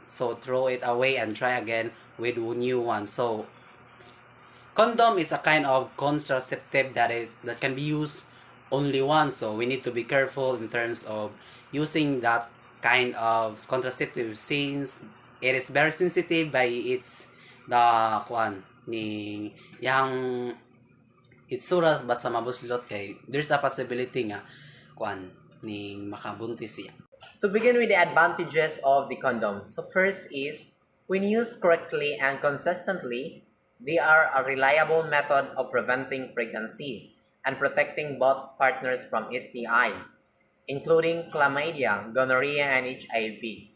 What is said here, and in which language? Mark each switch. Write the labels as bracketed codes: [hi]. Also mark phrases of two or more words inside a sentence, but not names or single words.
[en] So throw it away and try again with a new one. So condom is a kind of contraceptive that can be used only once. So we need to be careful in terms of using that kind of contraceptive, since it is very sensitive by its the [ceb] kwan ni yang itsura basta mabuslot kay [en] there's a possibility [ceb] nga kwan ni makabuntis siya. [en] To begin with the advantages of the condoms. So first is, when used correctly and consistently, they are a reliable method of preventing pregnancy and protecting both partners from STI, including chlamydia, gonorrhea, and HIV.